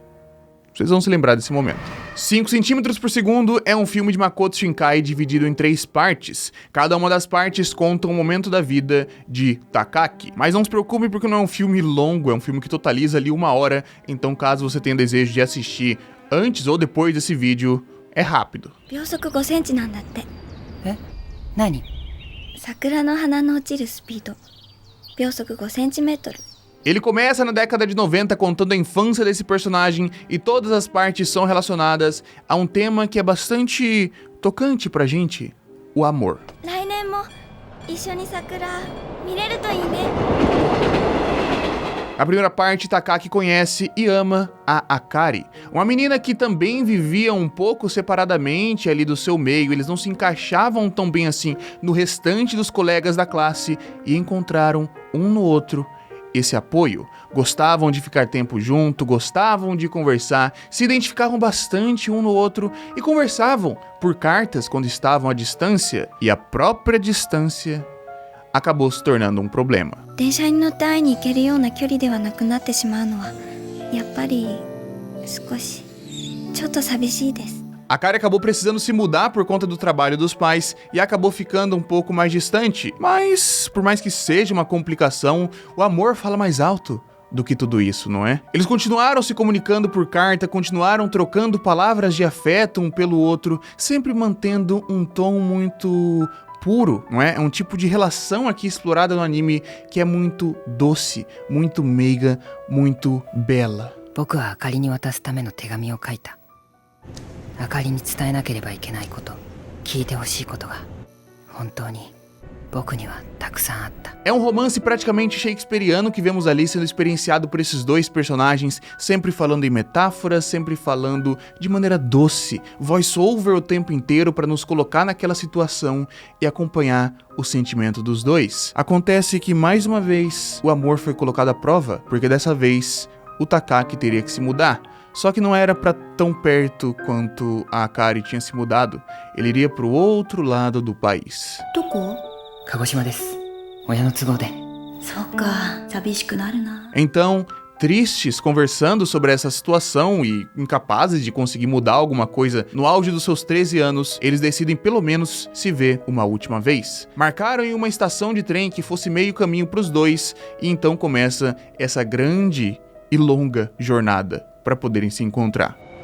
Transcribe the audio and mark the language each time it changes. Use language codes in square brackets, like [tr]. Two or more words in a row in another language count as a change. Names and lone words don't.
[pt] Vocês vão se lembrar desse momento. 5 centímetros por segundo é um filme de Makoto Shinkai dividido em 3 partes. Cada uma das partes conta um momento da vida de Takaki. Mas não se preocupe porque não é um filme longo, é um filme que totaliza ali 1 hora. Então caso você tenha desejo de assistir antes ou depois desse vídeo, é rápido. [ja] 秒速5センチなんだって。え？何？桜の花の落ちるスピード。秒速5センチメートル。 [pt] Ele começa na década de 90 contando a infância desse personagem e todas as partes são relacionadas a um tema que é bastante tocante pra gente, o amor. [ja] 来年も一緒に桜見れるといいね。 [pt] A primeira parte, Takaki conhece e ama a Akari, uma menina que também vivia um pouco separadamente ali do seu meio. Eles não se encaixavam tão bem assim no restante dos colegas da classe e encontraram um no outro esse apoio. Gostavam de ficar tempo junto, gostavam de conversar, se identificavam bastante um no outro e conversavam por cartas quando estavam à distância, e a própria distância acabou se tornando um problema. [ja] 電車に乗って会いに行けるような距離ではなくなってしまうのはやっぱり少しちょっと寂しいです。 [pt] A Akari acabou precisando se mudar por conta do trabalho dos pais e acabou ficando um pouco mais distante. Mas, por mais que seja uma complicação, o amor fala mais alto do que tudo isso, não é? Eles continuaram se comunicando por carta, continuaram trocando palavras de afeto um pelo outro, sempre mantendo um tom muito puro, não é? É um tipo de relação aqui explorada no anime que é muito doce, muito meiga, muito bela. [ja] 僕はあかりに渡すための手紙を書いた。あかりに伝えなければいけないこと、聞いてほしいことが本当に僕にはたくさんあった。 [pt] É um romance praticamente shakespeariano que vemos ali sendo experienciado por esses dois personagens, sempre falando em metáforas, sempre falando de maneira doce, voice-over o tempo inteiro para nos colocar naquela situação e acompanhar o sentimento dos dois. Acontece que mais uma vez o amor foi colocado à prova, porque dessa vez o Takaki teria que se mudar. Só que não era pra tão perto quanto a Akari tinha se mudado. Ele iria pro outro lado do país. [ja] どこ？鹿児島です。親の都合で。そっか、寂しくなるな。 [pt] Então, tristes, conversando sobre essa situação e incapazes de conseguir mudar alguma coisa no auge dos seus 13 anos, eles decidem pelo menos se ver uma última vez. Marcaram em uma estação de trem que fosse meio caminho pros dois e então começa essa grande e longa jornada para poderem se encontrar.